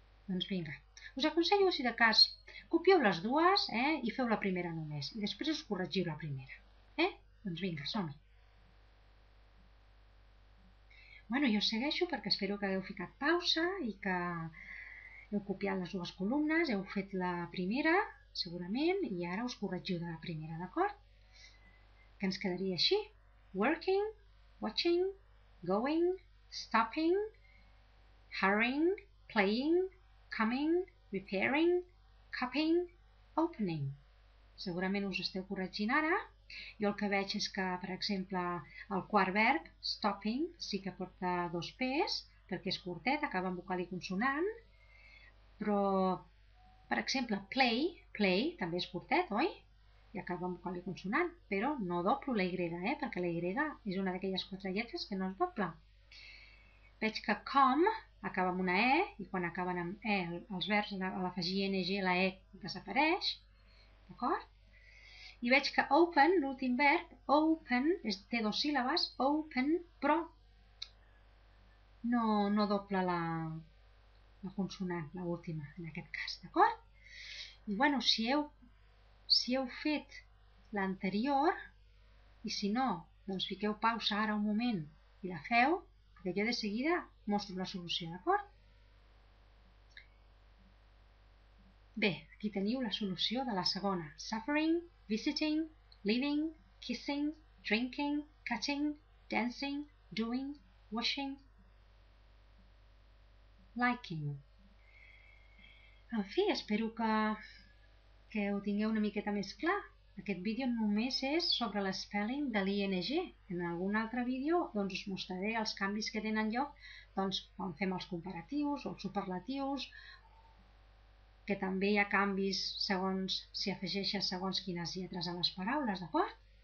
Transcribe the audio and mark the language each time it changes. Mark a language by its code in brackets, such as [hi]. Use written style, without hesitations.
[ca] Doncs vinga, us aconsello, si de cas, copieu les dues i feu la primera només i després us corregiu la primera. Doncs vinga, som-hi. Bueno, jo segueixo perquè espero que hagueu ficat pausa i que heu copiat les dues columnes, heu fet la primera, segurament, i ara us corregiu de la primera, d'acord? Que ens quedaria així. [en] Working, watching, going, stopping, hurrying, playing, coming, repairing, cupping, opening. [ca] Segurament us esteu corregint ara. Jo el que veig és que, per exemple, el quart verb, stopping, sí que porta dos P's, perquè és curtet, acaba amb vocal i consonant, però, per exemple, play, també és curtet, oi? I acaba amb vocal i consonant, però no doblo la Y, perquè la Y és una d'aquelles quatre lletres que no es dobla. Veig que come acaba amb una E, i quan acaben amb E, els verbs, a l'afegir ing, la E desapareix, d'acord? I veig que open, l'últim verb, open, té dos síl·labes, open, però no dobla la consonant, l'última, en aquest cas, d'acord? I bueno, si heu fet l'anterior, i si no, doncs fiqueu pausa ara un moment i la feu, perquè jo de seguida mostro la solució, d'acord? Bé, aquí teniu la solució de la segona. [en] Suffering, visiting, living, kissing, drinking, cutting, dancing, doing, washing, liking. [ca] En fi, espero que ho tingueu una miqueta més clar. Aquest vídeo només és sobre l'spelling de l'ING. En algun altre vídeo doncs, us mostraré els canvis que tenen lloc doncs, quan fem els comparatius o els superlatius, que també hi ha canvis segons si afegeixes segons quines lletres a les paraules, d'acord?